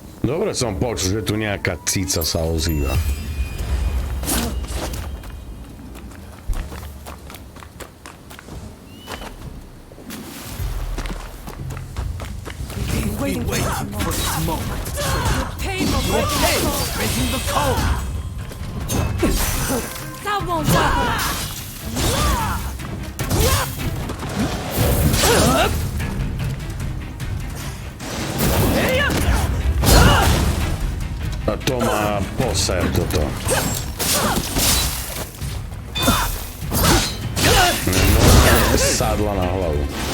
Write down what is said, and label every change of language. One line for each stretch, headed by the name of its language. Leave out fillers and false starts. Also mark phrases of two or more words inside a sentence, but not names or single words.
Slovak: Dobre som počul, že tu nejaká cica sa ozýva.
English: Waiting for this moment. Your pain is breaking the code. That won't work.
Slovak: A to má poser toto. Normálne sadla na hlavu.